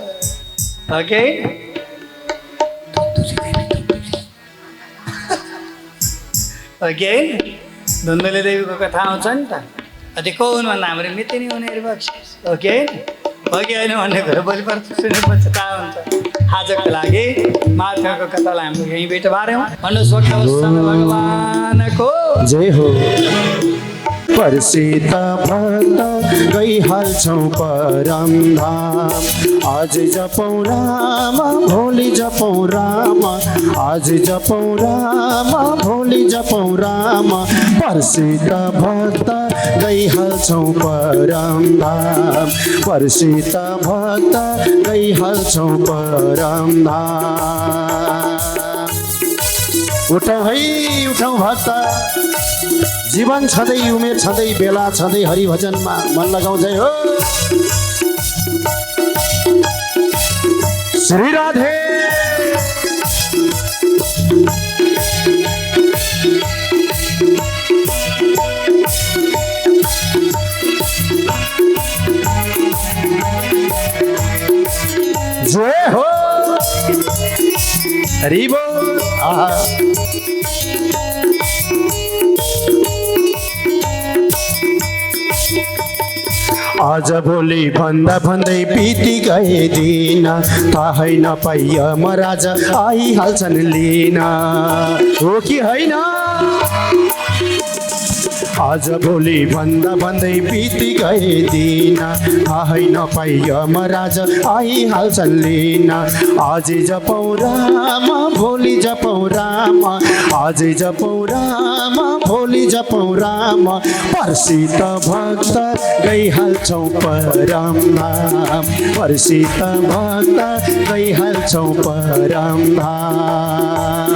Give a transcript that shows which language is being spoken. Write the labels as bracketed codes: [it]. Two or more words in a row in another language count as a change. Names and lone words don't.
[ne] ओके, ओके, धुन्धुले देवीको कथा आउँछ नि त। अझै को हुन् भन्दा हाम्रो मितिनी हुनेहरू बक्सियोस्। ओके, ओके होइन भन्ने कुरा भोलि पर्छ सुनेपछि थाहा हुन्छ। आजको लागि महात्म्यको कथालाई हाम्रो यहीँ भेट पार्यौँ। भन्नुहोस् भगवानको जय हो। पर्सित भक्त गइहाल्छौँ परम धाम, आज जपौँ राम भोलि जपौँ राम, आज जपौँ राम भोलि जपौँ राम। पर्सित भक्त गइहाल्छौँ परम धाम, पर्सित भक्त गइहाल्छौँ परम धाम। उठौँ है उठौँ भक्त, जीवन छँदै उमेर छँदै बेला छँदै हरिभजनमा मन लगाउँ। जय हो श्री राधे। जय हो हरि बोल। आज भोलि भन्दा भन्दै बिति गए दिन, थाहै नपाइ यमराज आइहाल्छन् लिन, हो कि होइन? आज भोलि भन्दा भन्दै बिति गए दिन, थाहै नपाइ यमराज आइहाल्छन् लिन। आज जपौँ राम भोलि जपौँ राम, आज जपौँ राम भोलि जपौँ राम। पर्सित भक्त गइहाल्छौँ परम धाम, पर्सित भक्त गइहाल्छौँ परम धाम।